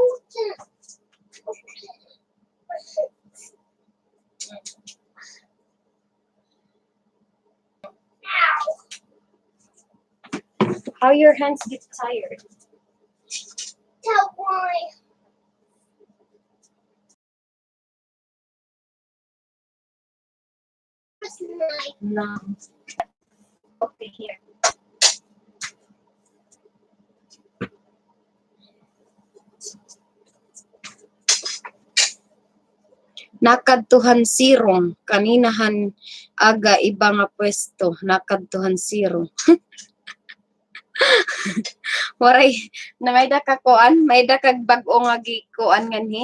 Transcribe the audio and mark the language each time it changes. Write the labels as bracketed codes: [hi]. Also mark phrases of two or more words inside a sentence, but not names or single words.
[en] How your hands get tired? Tell why. No. Okay, here. [war] Nakadtuhan sirong. Kaninahan aga iba nga pwesto. Nakadtuhan sirong. Waray, na may da ka kuan, may da kag bag-o nga gikuan nganhi.